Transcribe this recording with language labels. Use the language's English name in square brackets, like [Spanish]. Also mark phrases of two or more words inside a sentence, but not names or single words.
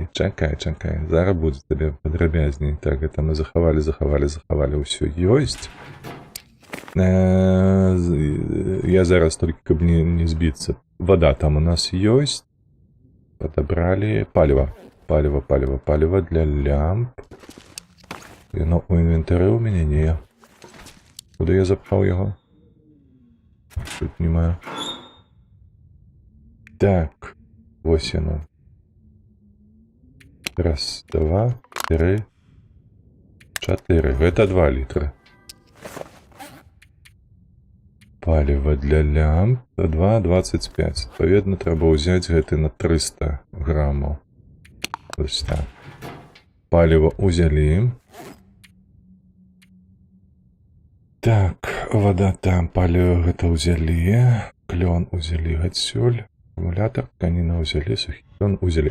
[Belarusian] Зараз будзе табе падрабязней. Так, гэта мы захавалі, ўсё ёсць. Я зараз толькі, каб не збіцца. Вода там у нас ёсць. Падабралі паліва. Паліва для лямп. [Ukrainian] Яно у інвентарі у мене не. Куди я запхав його? Тут немає. Так. Ось воно. Раз, два, три, 4. [Russian] Это 2 литра. [Belarusian] Паліва для лямп 2,25. [Ukrainian] Відповідно, треба взяти гэты на 300 граммов. Ось так. Паліва узяли. [Belarusian] Так, вода там, паліва гэта узяли. Клён узяли гатсюль. Акумулятор, тканіна узяли, сухі клён узяли.